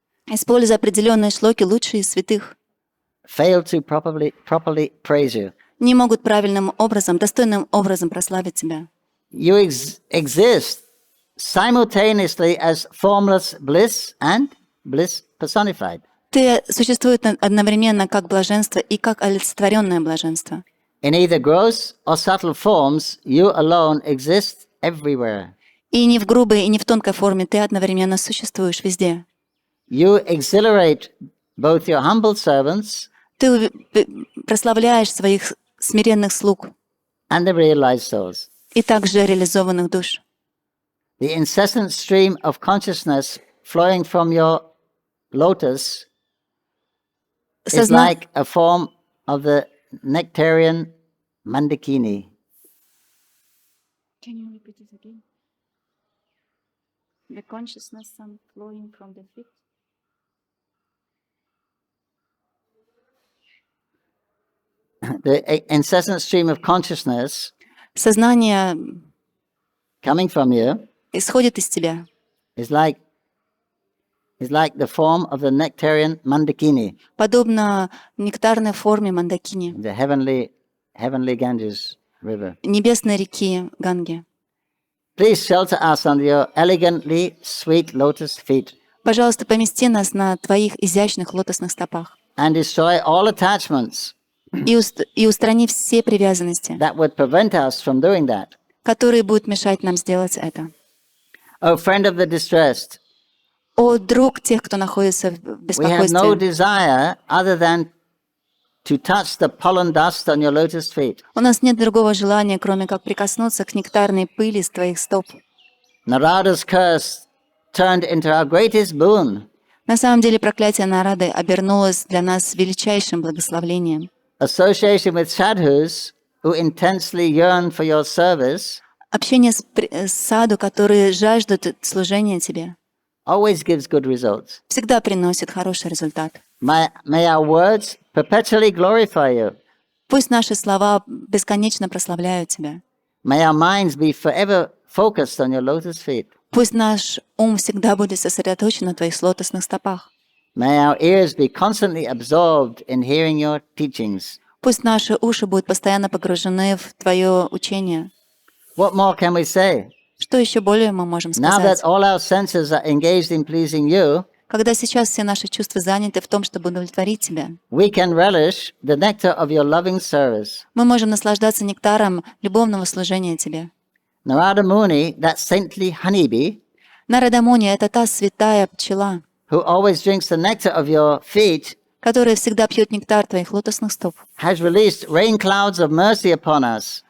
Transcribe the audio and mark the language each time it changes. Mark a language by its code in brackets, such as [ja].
[ru] Используя определенные шлоки, лучшие из святых [en] fail to properly praise you. [ru] не могут правильным образом, достойным образом прославить тебя. [en] You exist simultaneously as formless bliss and bliss personified. [ru] Ты существуешь одновременно как блаженство и как олицетворенное блаженство. [en] In either gross or subtle forms, you alone exist everywhere. [ru] И не в грубой, и не в тонкой форме ты одновременно существуешь везде. [en] You exhilarate both your humble servants [ru] Ты прославляешь своих смиренных слуг [en] and the realized souls. [ru] и также реализованных душ. [en] The incessant stream of consciousness flowing from your lotus is like a form of the nectarian mandakini. Can you repeat it again? The consciousness flowing from the feet. The incessant stream of consciousness [ru] Сознание [en] coming from you [ru] исходит из тебя. [en] is like the form of the nectarian mandakini, [ru] Подобно нектарной форме мандакини, [en] the heavenly Ganges river. [ru] небесной реки Ганги. [en] Please shelter us under your elegantly sweet lotus feet [ru] Пожалуйста, помести нас на твоих изящных лотосных стопах [en] and destroy all attachments [ru] и устрани все привязанности, [en] that would prevent us from doing that. [ru] которые будут мешать нам сделать это. [en] O friend of the distressed, [ru] О, друг тех, кто находится в [en] we have no [ru] беспокойстве, [en] desire other than to touch the pollen dust on your lotus feet. [ru] у нас нет другого желания, кроме как прикоснуться к нектарной пыли с твоих стоп. [en] Narada's curse turned into our greatest boon. [ru] На самом деле проклятие Нарады обернулось для нас величайшим благословлением. [en] Association with sadhus who intensely yearn for your service [ru] Общение с саду, которые жаждут служения тебе, [en] always gives good results. [ru] всегда приносит хороший результат. [en] May our words perpetually glorify you. [ru] Пусть наши слова бесконечно прославляют тебя. [en] May our minds be forever focused on your lotus feet. [ru] Пусть наш ум всегда будет сосредоточен на твоих лотосных стопах. [en] May our ears be constantly absorbed in hearing your teachings. [ru] Пусть наши уши будут постоянно погружены в твое учение. [en] What more can we say? [ru] Что еще более мы можем [en] Now [ru] сказать? [en] that all our senses are engaged in pleasing you, [ru] Когда сейчас все наши чувства заняты в том, чтобы удовлетворить тебя, [en] we can relish the nectar of your loving service. [ru] мы можем наслаждаться нектаром любовного служения тебе. [en] Narada Muni, that saintly honeybee, [ru] Нарада Муни — это та святая пчела, [en] who always drinks the nectar of your feet, [ru] которая всегда пьет нектар твоих лотосных стоп, [en] has released rain clouds of mercy upon us